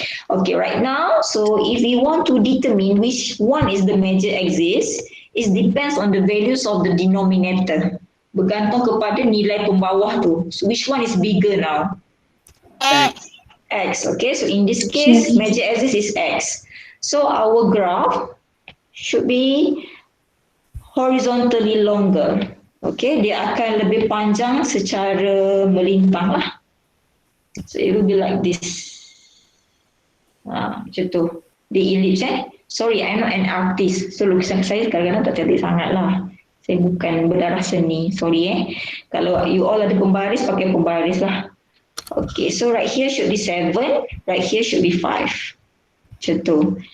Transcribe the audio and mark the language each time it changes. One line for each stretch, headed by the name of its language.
English: Okay, right now, so if we want to determine which one is the major axis, it depends on the values of the denominator.
Malay: Bergantung kepada nilai pembawah tu.
English: So which one is bigger now?
Malay: X.
English: Okay, so in this case, major axis is X. So our graph should be horizontally longer.
Malay: Okay, dia akan lebih panjang secara melintang lah.
English: So it will be like this.
Malay: Macam tu.
English: The ellipse Sorry, I'm not an artist.
Malay: So lukisan saya kadang-kadang tak cantik sangat lah. Saya bukan berdarah seni. Sorry Kalau you all ada pembaris, pakai pembaris lah.
English: Okay, so right here should be 7. Right here should be 5.
Malay: Macam tu.